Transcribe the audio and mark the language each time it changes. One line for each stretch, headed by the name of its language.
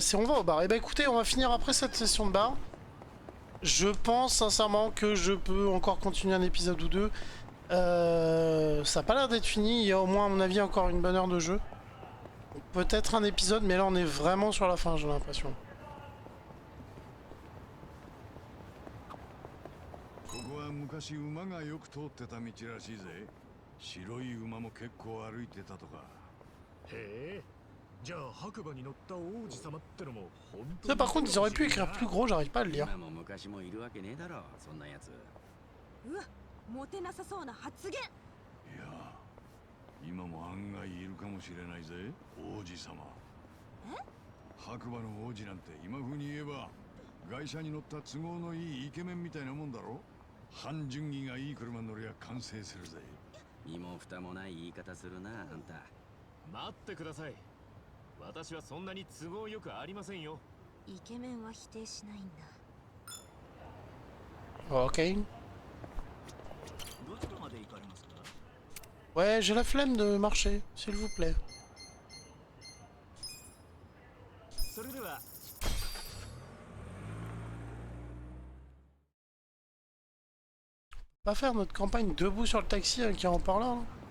French: C'est on va au bar. Eh ben écoutez, on va finir après cette session de bar. Je pense sincèrement que je peux encore continuer un épisode ou deux. Ça a pas l'air d'être fini. Il y a au moins, à mon avis, encore une bonne heure de jeu. Peut-être un épisode, mais là, on est vraiment sur la fin, j'ai l'impression.
Japanese: 昔馬がよく通ってた道らしいぜ。白い馬も結構歩いてたとか。へえ。じゃあ白馬に乗った王子様ってのも本当に。
French: Ça, par contre, ils auraient pu écrire plus gros, j'arrive pas à le lire.
Japanese: 今も昔もいるわけねえだろ、そんなやつ。うわ、モテなさそうな発言。いや、今も案外いるかもしれないぜ、王子様。え？白馬の王子なんて今風に言えば外車に乗った都合のいいイケメンみたいなもんだろ。半順義がいい車乗りゃ完成するぜ。身も蓋もない言い方するな、あんた。待ってください。私はそんなに都合よくありませんよ。イケメンは否定しないんだ。 Ok. どちらまで行かれますか?
French: Ouais, j'ai la flemme de marcher, s'il vous plaît.
Japanese: それでは
French: Pas faire notre campagne debout sur le taxi avec un haut-parleur, là.